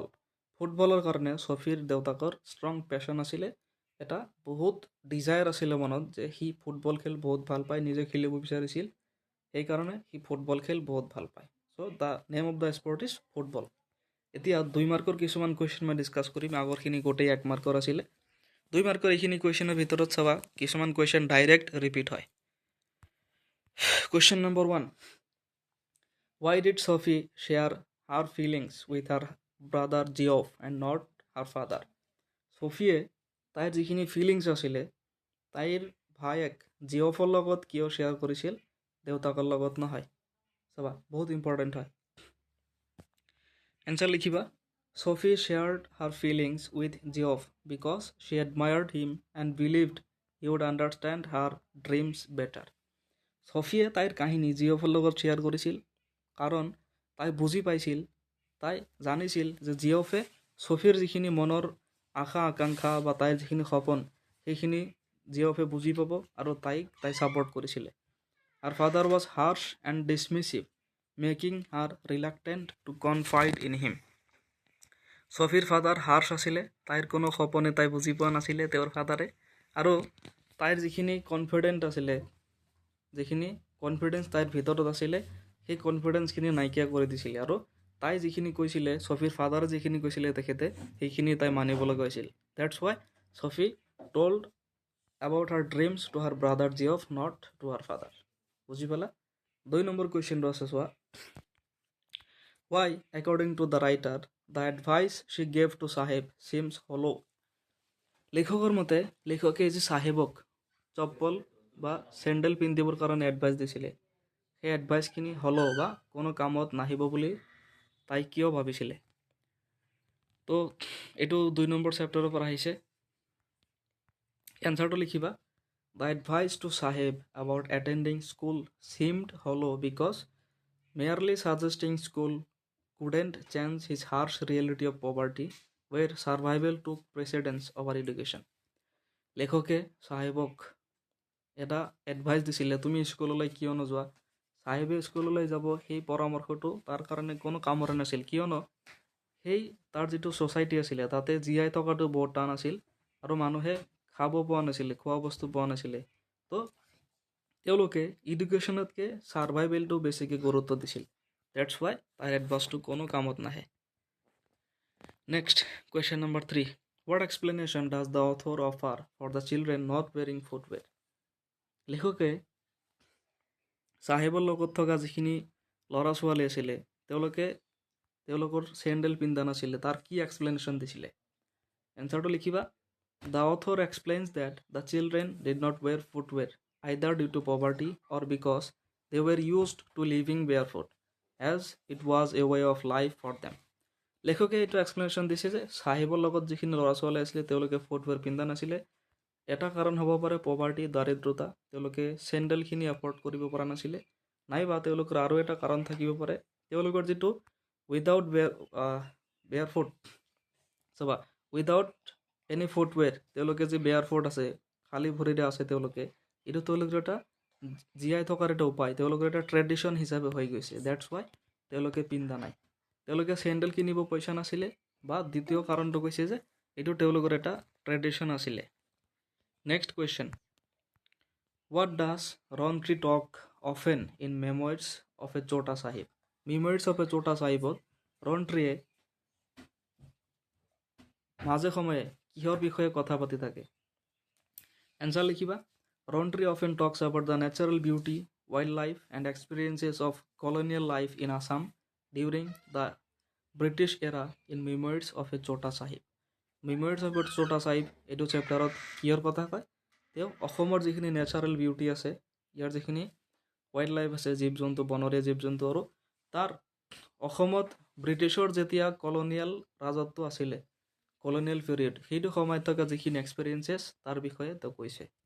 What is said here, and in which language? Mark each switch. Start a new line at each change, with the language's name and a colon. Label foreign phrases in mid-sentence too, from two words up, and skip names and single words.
Assamese: ফুটবলৰ কাৰণে ছফিৰ দেউতাকৰ
English: strong passion
Assamese: আছিলে, এটা বহুত ডিজায়াৰ আছিলে মনত, যে সি ফুটবল খেল বহুত ভাল পায়, নিজে খেলিব বিচাৰিছিল, সেইকাৰণে সি ফুটবল খেল বহুত ভাল পায়।
English: So the name of the sport is football.
Assamese: এতিয়া 2 মাৰ্কৰ কিছুমান কুৱেশ্যন মই ডিছকাছ কৰিম, আগৰখিনি গোটেই 1 মাৰ্কৰ আছিলে। 2 মাৰ্কৰ এইখিনি কুৱেশ্যনৰ ভিতৰত চাবা, কিছুমান কুৱেশ্যন
English: direct repeat
Assamese: হয়।
English: question number 1, why did Sophie share her feelings with her brother Geoff and not her father?
Assamese: ছফিয়ে তাইৰ যিখিনি ফিলিংছ আছিলে, তাইৰ ভায়েক জিঅফৰ লগত কিয় শ্বেয়াৰ কৰিছিল, দেউতাকৰ লগত নহয়? চাবা, বহুত ইম্পৰ্টেণ্ট হয়। এনচাৰ লিখিবা,
English: Sophie shared her feelings with Geoff because she admired him and believed he would understand her dreams better.
Assamese: ছফিয়ে তাইৰ কাহিনী জিঅফৰ লগত শ্বেয়াৰ কৰিছিল কাৰণ তাই বুজি পাইছিল, তাই জানিছিল যে জিঅফে ছফিৰ যিখিনি মনৰ আশা আকাংক্ষা বা তাইৰ যিখিনি সপোন, সেইখিনি জিঅফে বুজি পাব আৰু তাই ছাপোৰ্ট কৰিছিলে।
English: Her father was harsh and dismissive, making her reluctant to confide in him.
Assamese: ছফিৰ
English: father harsh
Assamese: আছিলে, তাইৰ কোনো সপোনে তাই বুজি পোৱা নাছিলে তেওঁৰ ফাদাৰে, আৰু তাইৰ যিখিনি কনফিডেণ্ট আছিলে, যিখিনি কনফিডেঞ্চ তাইৰ ভিতৰত আছিলে, সেই কনফিডেঞ্চখিনি নাইকিয়া কৰি দিছিলে, আৰু তাই যিখিনি কৈছিলে, ছফিৰ ফাদাৰে যিখিনি কৈছিলে তেখেতে, সেইখিনি তাই মানিব লগা হৈছিল।
English: That's why Sophie told about her dreams to her brother Geoff, not to her father.
Assamese: বুজি পালা? 2 নম্বৰ কুৱেশ্যনটো আছে চোৱা,
English: why according to the writer the advice she gave to Sahib seems hollow?
Assamese: লেখকৰ মতে লেখকে যে চাহেবক চপ্পল বা চেণ্ডেল পিন্ধিবৰ কাৰণে এডভাইচ দিছিলে, সেই এডভাইচখিনি হলো বা কোনো কামত নাহিব বুলি তাই কিয় ভাবিছিলে? তো এইটো 2 নম্বৰ চেপ্টাৰৰ পৰা আহিছে। এনচাৰটো লিখিবা,
English: the advice to Sahib about attending school seemed hollow because merely suggesting school couldn't change his harsh reality of poverty where survival took precedence over education.
Assamese: লেখকে চাহেবক এটা এডভাইচ দিছিলে, তুমি স্কুললৈ কিয় নোযোৱা? চাহেবে স্কুললৈ যাব, সেই পৰামৰ্শটো তাৰ কাৰণে কোনো কামৰে নাছিল, কিয়নো সেই তাৰ যিটো ছ'চাইটি আছিলে তাতে জীয়াই থকাটো বহুত টান আছিল, আৰু মানুহে খাব পোৱা নাছিলে, খোৱা বস্তু পোৱা নাছিলে। তো তেওঁলোকে এডুকেশ্যনতকৈ ছাৰ্ভাইভেলটো বেছিকৈ গুৰুত্ব দিছিল।
English: That's why
Assamese: তাইৰ এডভাইচটো কোনো কামত নাহে।
English: next question number 3, what explanation does the author offer for the children not wearing footwear?
Assamese: লেখকে চাহেবৰ লগত থকা যিখিনি ল'ৰা ছোৱালী আছিলে, তেওঁলোকৰ চেণ্ডেল পিন্ধা নাছিলে, তাৰ কি এক্সপ্লেনেশ্যন দিছিলে? এনচাৰটো লিখিবা,
English: the author explains that the children did not wear footwear either due to poverty or because they were used to living barefoot as it was a way of life for them.
Assamese: লেখকে এইটো এক্সপ্লেনেশ্যন দিছে যে চাহেবৰ লগত যিখিনি ল'ৰা ছোৱালী আছিলে তেওঁলোকে ফুটৱেৰ পিন্ধা নাছিলে, এটা কাৰণ হ'ব পাৰে পভাৰ্টি, দাৰিদ্ৰতা, তেওঁলোকে চেণ্ডেলখিনি এফৰ্ড কৰিব পৰা নাছিলে, নাইবা তেওঁলোকৰ আৰু এটা কাৰণ থাকিব পাৰে, তেওঁলোকৰ যিটো
English: without barefoot,
Assamese: চাবা,
English: without any footwear,
Assamese: তেওঁলোকে যে বেয়াৰফুট আছে, খালী ভৰিৰে আছে তেওঁলোকে, এইটো তেওঁলোকৰ এটা জীয়াই থকাৰ এটা উপায়, তেওঁলোকৰ এটা ট্ৰেডিশ্যন হিচাপে হৈ গৈছে।
English: that's why
Assamese: তেওঁলোকে পিন্ধা নাই, তেওঁলোকে চেণ্ডেল কিনিব পইচা নাছিলে, বা দ্বিতীয় কাৰণটো কৈছে যে এইটো তেওঁলোকৰ এটা ট্ৰেডিশ্যন আছিলে।
English: next question, What does Rontri talk often in Memoirs of a Chota Sahib?
Assamese: Memoirs of a Chota Sahibত ৰন্ট্ৰিয়ে মাজে সময়ে কিহৰ বিষয়ে কথা পাতি থাকে? এনসার লিখিবা
English: Rontri often talks about the natural beauty, wildlife, and experiences of colonial life in Assam during the British era in Memoirs of a Chota Sahib.
Assamese: Memoirs of a Chota Sahib এইটো চেপ্টাৰত কিহৰ কথা কয়? তেওঁ অসমৰ যিখিনি
English: natural beauty
Assamese: আছে, ইয়াৰ যিখিনি
English: wild life
Assamese: আছে, জীৱ জন্তু, বনৰীয়া জীৱ জন্তু, আৰু তাৰ অসমত ব্ৰিটিছৰ যেতিয়া কলনিয়েল ৰাজত্ব আছিলে,
English: colonial period,
Assamese: সেইটো সময়ত থকা যিখিনি এক্সপিৰিয়েঞ্চেছ তাৰ বিষয়ে তেওঁ কৈছে।